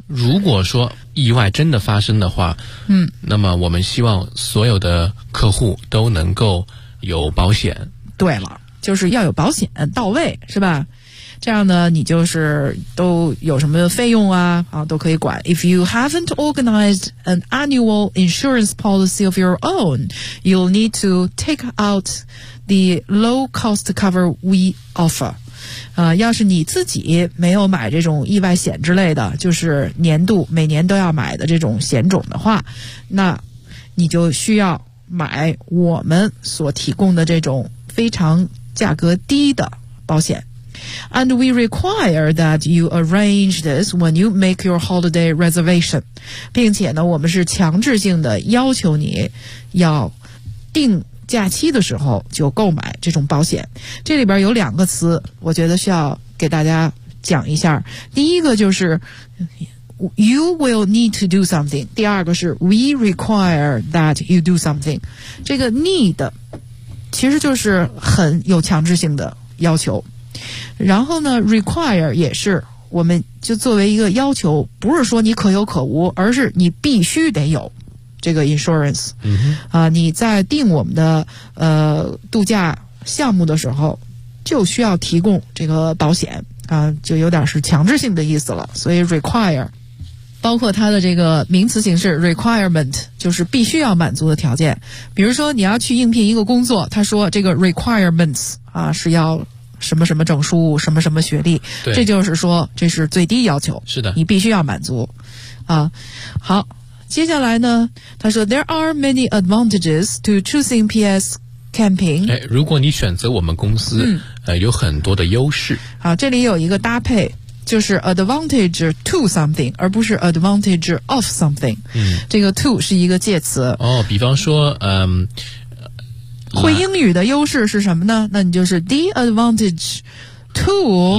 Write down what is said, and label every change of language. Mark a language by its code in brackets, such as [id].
[zh] 如果说意外真的发生的话，那么我们希望所有的客户都能够有保险。对了，就是要有保险到位，是吧？这样呢你就是都有什么费用啊啊都可以管。 [en] If you haven't organized an annual insurance policy of your own, you'll need to take out the low cost cover we offer. [zh] 要是你自己没有买这种意外险之类的，就是年度每年都要买的这种险种的话，那你就需要买我们所提供的这种非常价格低的保险。 [en] And we require that you arrange this when you make your holiday reservation. [zh] 并且呢，我们是强制性的要求你要订假期的时候就购买这种保险。这里边有两个词我觉得需要给大家讲一下。第一个就是 [en] you will need to do something， [zh] 第二个是 [en] we require that you do something。 [zh] 这个 need 其实就是很有强制性的要求，然后呢 require 也是我们就作为一个要求，不是说你可有可无，而是你必须得有这个 insurance、嗯、你在订我们的度假项目的时候就需要提供这个保险啊、就有点是强制性的意思了。所以 require 包括它的这个名词形式 requirement 就是必须要满足的条件。比如说你要去应聘一个工作，他说这个 requirements 啊是要什么什么证书什么什么学历，对，这就是说这是最低要求，是的，你必须要满足啊。好，接下来呢他说 [en] There are many advantages to choosing PS Camping、 [zh] 哎、如果你选择我们公司、嗯、有很多的优势。好，这里有一个搭配就是 [en] advantage to something [zh] 而不是 [en] advantage of something、嗯、 [zh] 这个 to 是一个介词哦，比方说会英语的优势是什么呢，那你就是 [en] the advantage to